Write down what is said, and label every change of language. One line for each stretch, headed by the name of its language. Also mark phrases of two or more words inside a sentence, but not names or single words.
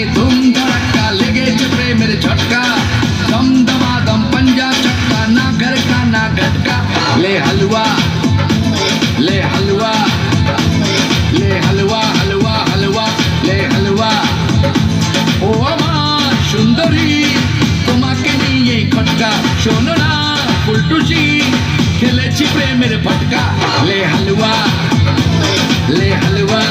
Hindi: धूम धड़का, लेगे चपरे मेरे झटका, दम दमा दम पंजा चक्का, ना घर का ना घटका, ले हलवा ले हलवा ले हलवा हलवा हलवा ले हलवा।
Bangla: ও আমার সুন্দরী তোমাকে নিয়ে খটকা, শোনো না ফুলটুসি খেলেছি প্রেমের ফটকা,
Hindi: ले हलवा ले हलवा।